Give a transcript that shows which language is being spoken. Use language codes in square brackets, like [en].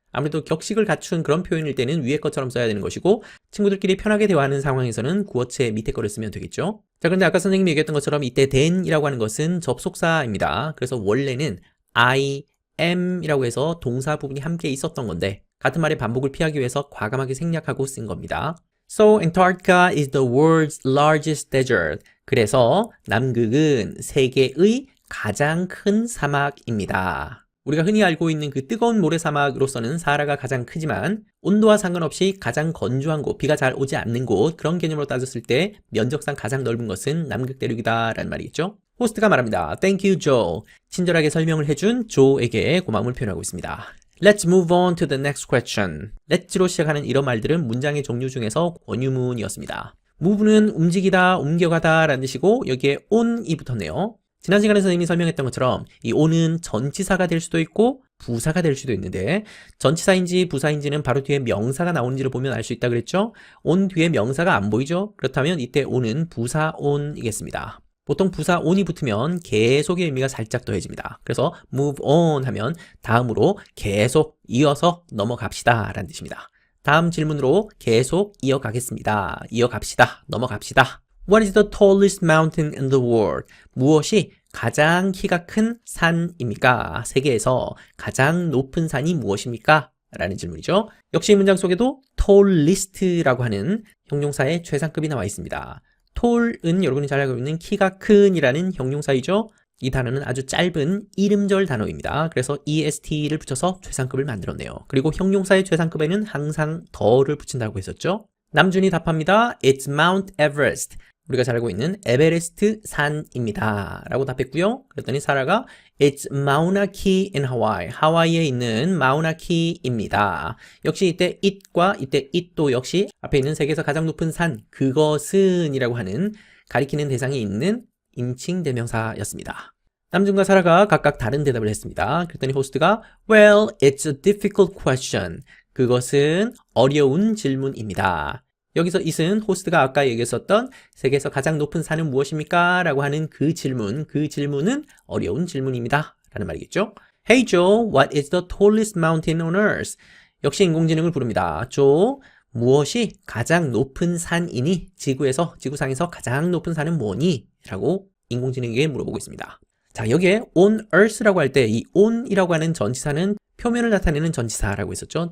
[ko] 아무래도 격식을 갖춘 그런 표현일 때는 위에 것처럼 써야 되는 것이고 친구들끼리 편하게 대화하는 상황에서는 구어체 밑에 거를 쓰면 되겠죠. 자, 그런데 아까 선생님이 얘기했던 것처럼 이때 than이라고 하는 것은 접속사입니다. 그래서 원래는 I am 이라고 해서 동사 부분이 함께 있었던 건데 같은 말의 반복을 피하기 위해서 과감하게 생략하고 쓴 겁니다. [en] So Antarctica is the world's largest desert. [ko] 그래서 남극은 세계의 가장 큰 사막입니다. 우리가 흔히 알고 있는 그 뜨거운 모래사막으로서는 사하라가 가장 크지만 온도와 상관없이 가장 건조한 곳, 비가 잘 오지 않는 곳 그런 개념으로 따졌을 때 면적상 가장 넓은 것은 남극 대륙이다 라는 말이겠죠. 호스트가 말합니다. [en] Thank you, Joe. [ko] 친절하게 설명을 해준 조에게 고마움을 표현하고 있습니다. [en] Let's move on to the next question. [ko] Let's로 시작하는 이런 말들은 문장의 종류 중에서 권유문이었습니다. move는 움직이다, 옮겨가다 라는 뜻이고 여기에 on이 붙었네요. 지난 시간에 선생님이 설명했던 것처럼 이 on은 전치사가 될 수도 있고 부사가 될 수도 있는데 전치사인지 부사인지는 바로 뒤에 명사가 나오는지를 보면 알 수 있다 그랬죠? on 뒤에 명사가 안 보이죠? 그렇다면 이때 on은 부사 on이겠습니다. 보통 부사 on이 붙으면 계속의 의미가 살짝 더해집니다. 그래서 move on 하면 다음으로 계속 이어서 넘어갑시다 라는 뜻입니다. 다음 질문으로 계속 이어가겠습니다. 이어갑시다. 넘어갑시다. [en] What is the tallest mountain in the world? [ko] 무엇이 가장 키가 큰 산입니까? 세계에서 가장 높은 산이 무엇입니까? 라는 질문이죠. 역시 이 문장 속에도 tallest라고 하는 형용사의 최상급이 나와 있습니다. tall은 여러분이 잘 알고 있는 키가 큰이라는 형용사이죠. 이 단어는 아주 짧은 이름절 단어입니다. 그래서 est를 붙여서 최상급을 만들었네요. 그리고 형용사의 최상급에는 항상 더를 붙인다고 했었죠. 남준이 답합니다. [en] It's Mount Everest. [ko] 우리가 잘 알고 있는 에베레스트 산입니다. 라고 답했고요. 그랬더니 사라가 [en] It's Mauna Kea in Hawaii. [ko] 하와이에 있는 Mauna Kea입니다. 역시 이때 it과 이때 it도 역시 앞에 있는 세계에서 가장 높은 산, 그것은 이라고 하는 가리키는 대상이 있는 인칭 대명사였습니다. 남준과 사라가 각각 다른 대답을 했습니다. 그랬더니 호스트가 [en] Well, it's a difficult question. [ko] 그것은 어려운 질문입니다. 여기서 it은 호스트가 아까 얘기했었던 세계에서 가장 높은 산은 무엇입니까? 라고 하는 그 질문은 어려운 질문입니다. 라는 말이겠죠. [en] Hey Joe, what is the tallest mountain on earth? [ko] 역시 인공지능을 부릅니다. Joe, 무엇이 가장 높은 산이니? 지구상에서 가장 높은 산은 뭐니? 라고 인공지능에게 물어보고 있습니다. 자, 여기에 on earth라고 할 때 이 on이라고 하는 전치사는 표면을 나타내는 전치사라고 했었죠.